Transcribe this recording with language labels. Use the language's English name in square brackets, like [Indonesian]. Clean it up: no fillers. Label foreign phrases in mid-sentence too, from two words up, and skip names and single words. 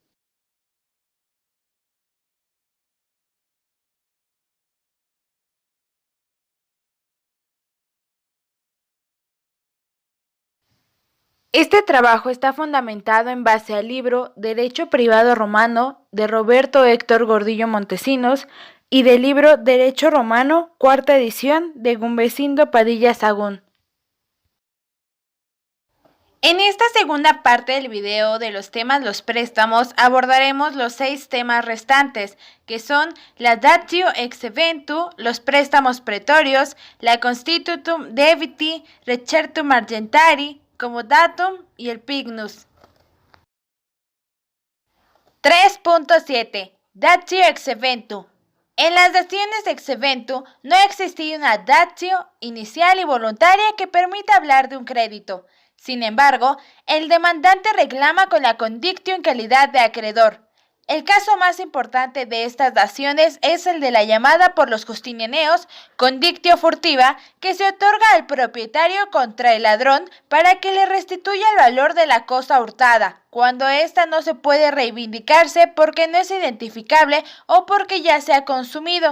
[Spanish] Este trabajo está fundamentado en base al libro Derecho Privado Romano de Roberto Héctor Gordillo Montesinos y del libro Derecho Romano, cuarta edición de Gumbecindo Padilla Sahagún. En esta segunda parte del video de los temas los préstamos abordaremos los 6 temas restantes, que son la [Latin] datio ex eventu, [Spanish] los préstamos pretorios, la [Latin] constitutum debiti, recertum argentari, [Spanish] comodatum y el pignus. 3.7. [Latin] Datio ex eventu. [Spanish] En las daciones [Latin] ex eventu [Spanish] no existía una datio inicial y voluntaria que permita hablar de un crédito. Sin embargo, el demandante reclama con la condictio en calidad de acreedor. El caso más importante de estas daciones es el de la llamada por los justinianeos [Latin] condictio furtiva, [Spanish] que se otorga al propietario contra el ladrón para que le restituya el valor de la cosa hurtada, cuando ésta no se puede reivindicarse porque no es identificable o porque ya se ha consumido.